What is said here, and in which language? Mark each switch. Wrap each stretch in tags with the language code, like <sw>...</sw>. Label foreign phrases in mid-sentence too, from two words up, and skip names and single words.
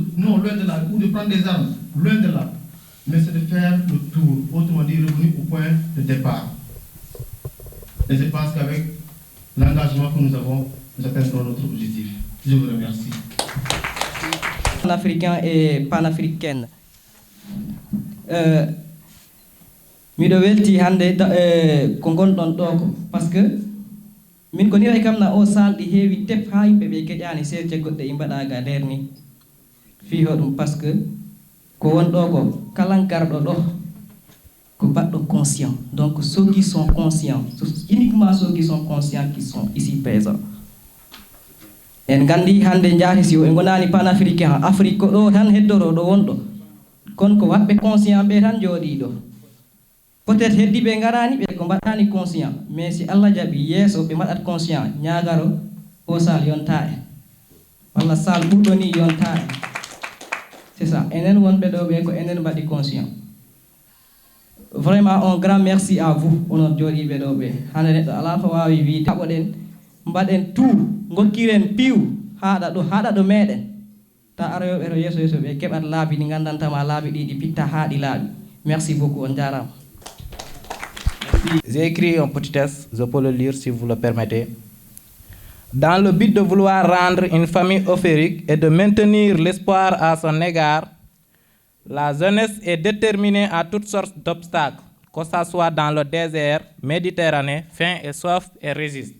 <fr>Non, loin de là, ou de prendre des armes, loin de là. Mais c'est de faire le tour, autrement dit, revenir au point de départ. Et je pense qu'avec l'engagement que nous avons, nous atteindrons notre objectif. Je vous remercie. Panafricain et panafricaine.</fr> <ff>Miɗo welti hannde ko gonɗon ɗo ko</ff> <fr>par ce que</fr> <ff>min ko nira kam na o sal ɗi heewi tep ha yimɓe ɓe keƴani seeɗje goɗɗe i mbaɗa ga nder ni fiho ɗum</ff> <fr>par ce que</fr> <ff>ko wonɗo ko kala garɗo ɗo ko baɗɗo conscient.</ff> <fr>Donc ceux qui sont conscients, uniquement ceux qui sont conscients qui sont ici présents.</fr> <ff>En gandi hande jaati si o e gonani panafricain Afrique ko ɗo tan heddoro ɗo wonɗo kono ko waɓɓe conscient ɓe tan jooɗi ɗo. Peut-être heddi ɓe garani ɓe ko mbaɗani conscient, mais si Allah jaɓi yeeso ɓe mbaɗat conscient ñagaro o sal yonta en walla sal ɓurɗo ni yonta en.</ff> <fr>c'est ça</fr> <ff>enen wonɓe ɗo ɓe ko enen mbaɗi conscient.</ff> <fr>Vraiment un grand merci à vous</fr> <ff>onon jooɗiɓe ɗo ɓe. Hande neɗɗo ala ko wawi wiide taɓoɗen mbaɗen tout gokkiren piiw haɗa ɗo meɗen ta aroyoɓe to yeeso ɓe keɓat laabi ɗi gandantama laabi ɗi ɗi pitta haa ɗi laaɓi.</ff> <fr>Merci beaucoup,</fr> <ff>on jarama.</ff> <fr>J'ai écrit un petit texte, je peux le lire si vous le permettez. Dans le but de vouloir rendre une famille euphorique et de maintenir l'espoir à son égard, la jeunesse est déterminée à toutes sortes d'obstacles, que ce soit dans le désert, Méditerranée, faim et soif, et résiste.</fr>